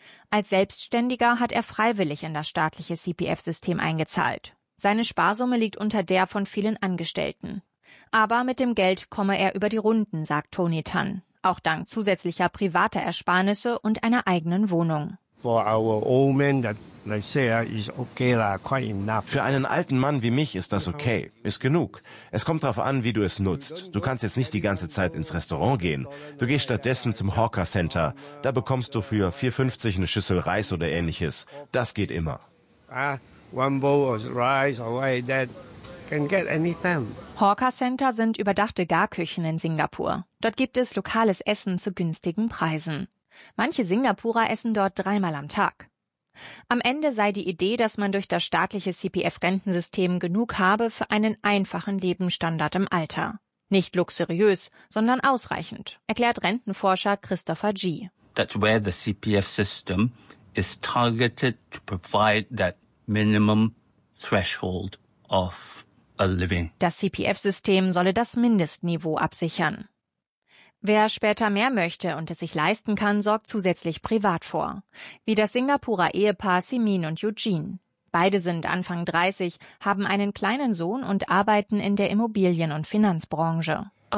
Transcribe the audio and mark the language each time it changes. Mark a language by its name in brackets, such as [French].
[German] Als Selbstständiger hat er freiwillig in das staatliche CPF-System eingezahlt. Seine Sparsumme liegt unter der von vielen Angestellten. Aber mit dem Geld komme er über die Runden, sagt Tony Tan. Auch dank zusätzlicher privater Ersparnisse und einer eigenen Wohnung. [English] For our old man, that they say is okay, quite enough. [German] Für einen alten Mann wie mich ist das okay, ist genug. Es kommt darauf an, wie du es nutzt. Du kannst jetzt nicht die ganze Zeit ins Restaurant gehen. Du gehst stattdessen zum Hawker Center. Da bekommst du für 4,50 eine Schüssel Reis oder ähnliches. Das geht immer. [English] One bowl of rice or that can get anytime. [German] Hawker Center sind überdachte Garküchen in Singapur. Dort gibt es lokales Essen zu günstigen Preisen. Manche Singapurer essen dort dreimal am Tag. Am Ende sei die Idee, dass man durch das staatliche CPF-Rentensystem genug habe für einen einfachen Lebensstandard im Alter. Nicht luxuriös, sondern ausreichend, erklärt Rentenforscher Christopher G. [English] That's where the CPF system is targeted to provide that minimum threshold of a living. [German] Das CPF-System solle das Mindestniveau absichern. Wer später mehr möchte und es sich leisten kann, sorgt zusätzlich privat vor. Wie das Singapurer Ehepaar Simin und Eugene. Beide sind Anfang 30, haben einen kleinen Sohn und arbeiten in der Immobilien- und Finanzbranche.